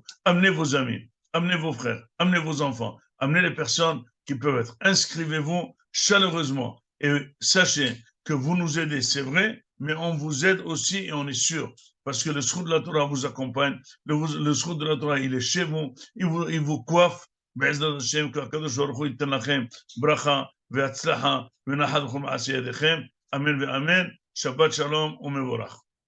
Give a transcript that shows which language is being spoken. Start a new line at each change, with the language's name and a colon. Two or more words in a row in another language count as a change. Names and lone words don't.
French: Amenez vos amis, amenez vos frères, amenez vos enfants, amenez les personnes qui peuvent être. Inscrivez-vous chaleureusement et sachez que vous nous aidez, c'est vrai, mais on vous aide aussi et on est sûr. Parce que le Zchut de la Torah vous accompagne, le Zchut de la Torah, il est chez vous, il vous coiffe.
Hebrew: בעזרת השם, שהקדוש ברוך הוא ייתן לכם ברכה והצלחה ונחת וכל מעשי ידיכם, אמן ואמן, שבת שלום ומבורך.